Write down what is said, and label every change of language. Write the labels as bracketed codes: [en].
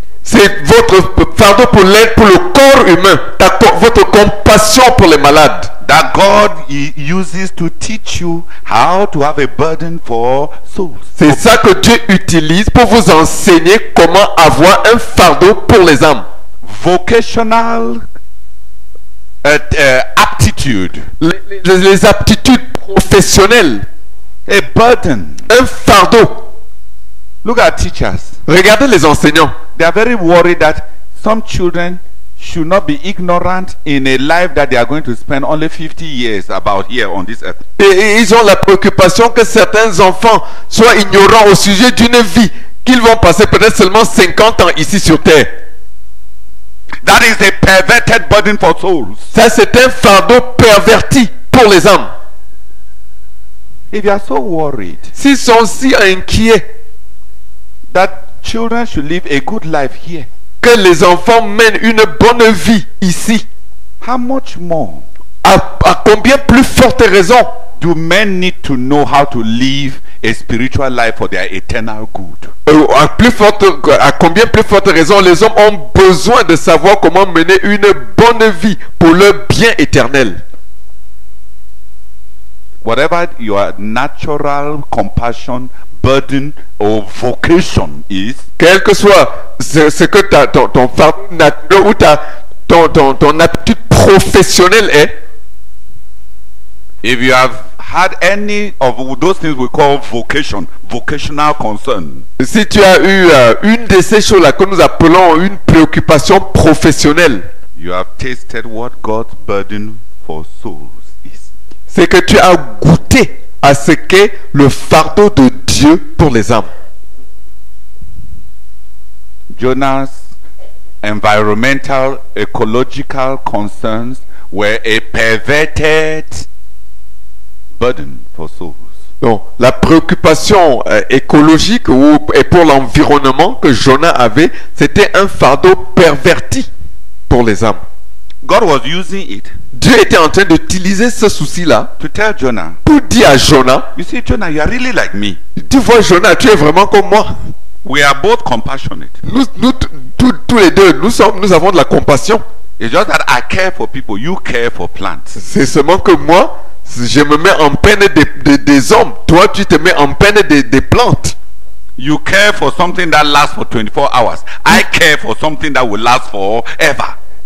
[fr] C'est votre fardeau pour l'aide pour le corps humain, votre compassion pour les malades. [en] That God uses to teach you how to have a burden for souls. [fr] C'est ça que Dieu utilise pour vous enseigner comment avoir un fardeau pour les âmes. [en] Vocational aptitude. [fr] Les aptitudes professionnelles. [en] A burden. [fr] Un fardeau. [en] Look at teachers. [fr] Regardez les enseignants. [en] They are very worried that some children should not be ignorant in a life that they are going to spend only 50 years about here on this earth. [fr] Et ils ont la préoccupation que certains enfants soient ignorants au sujet d'une vie qu'ils vont passer peut-être seulement 50 ans ici sur terre. [en] That is a perverted burden for souls. [fr] Ça, c'est un fardeau perverti pour les âmes. [en] If you are so worried [fr] S'ils sont si inquiets [en] that children should live a good life here, [fr] que les enfants mènent une bonne vie ici, [en] how much more [fr] à combien plus forte raison [en] do men need to know how to live a spiritual life for their eternal good? [fr] à combien plus forte raison les hommes ont besoin de savoir comment mener une bonne vie pour leur bien éternel. [en] Whatever your natural compassion, burden or vocation is, [fr] Quel que soit ce que ton fardeau naturel ou ton aptitude professionnelle est, [en] if you have had any of those things we call vocational concern, [fr] si tu as eu une de ces choses-là que nous appelons une préoccupation professionnelle, [en] you have tasted what God's burden for souls is. [fr] c'est que tu as goûté à ce qu'est le fardeau de Dieu pour les âmes. [en] Jonah's environmental, ecological concerns were a perverted burden for souls. [fr] Donc, la préoccupation écologique et pour l'environnement que Jonas avait, c'était un fardeau perverti pour les âmes. [en] God was using it [fr] Dieu était en train d'utiliser ce souci-là [en] to tell Jonah, [fr] pour dire à Jonas, [en] you see, Jonah, you are really like me. [fr] tu vois Jonas, tu es vraiment comme moi. [en] We are both compassionate. [fr] Nous tous les deux, nous avons de la compassion. [en] It's just that I care for people, you care for plants. [fr] C'est seulement que moi, je me mets en peine des hommes. Toi, tu te mets en peine des plantes. [en] You care for something that lasts for 24 hours. I care for something that will last forever.